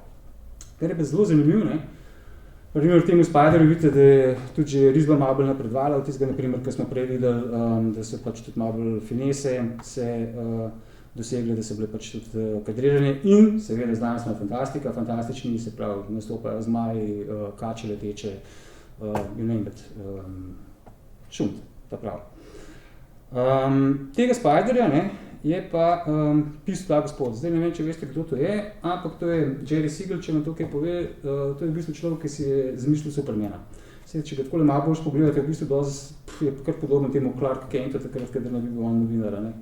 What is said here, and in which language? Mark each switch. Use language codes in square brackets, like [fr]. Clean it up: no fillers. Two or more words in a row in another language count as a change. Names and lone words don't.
[sl] Kar je pa zelo zanimivo, ne, naprimer v temu Spiderju vidite, da je tudi že risba malo bolj napredovala, od tistega, naprimer, ko smo prej videli, da so pač tudi malo bolj finese se dosegli, da so bile pač tudi kadrirane in seveda znanstvena fantastika, fantastični, se pravi, nastopajo zmaji, kače leteče, [en] you name it, [sl] šunt, ta prav. Tega Spiderja, ne, je pa pisal ta gospod. Zdaj ne vem, če veste, kdo to je, ampak to je Jerry Siegel, če vam to kaj pove, to je v bistvu človek, ki si je zmislil Supermana. Sedaj, če ga takole malo bolj pogledate, v bistvu je kar podobno temu Clark Kentu, takrat, kadar ne bi bil on novinara, ne.